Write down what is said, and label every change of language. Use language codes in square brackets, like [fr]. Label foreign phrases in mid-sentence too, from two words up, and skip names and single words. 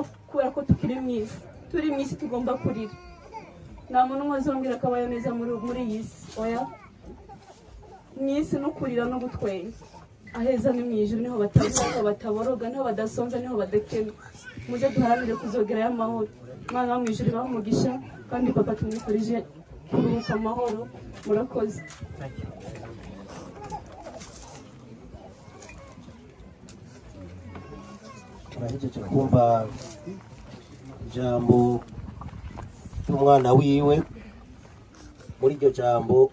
[rn] kubera ko tukiri mu isi tugomba kurira nta muntu umwe azongera akabayo neza muri iyi si oya mu isi no kurira no gutwenya aheza ni mu ijuru niho bataboroga niho badasonza niho badakena muze duharanire kuzogerayo amahoro Imana wo mu ijuru ibahe umugisha kandi papa tumwifurije kuruhuka amahoro murakoze turahejeje kumva ijambo ry'umwana wiwe muri iryo jambo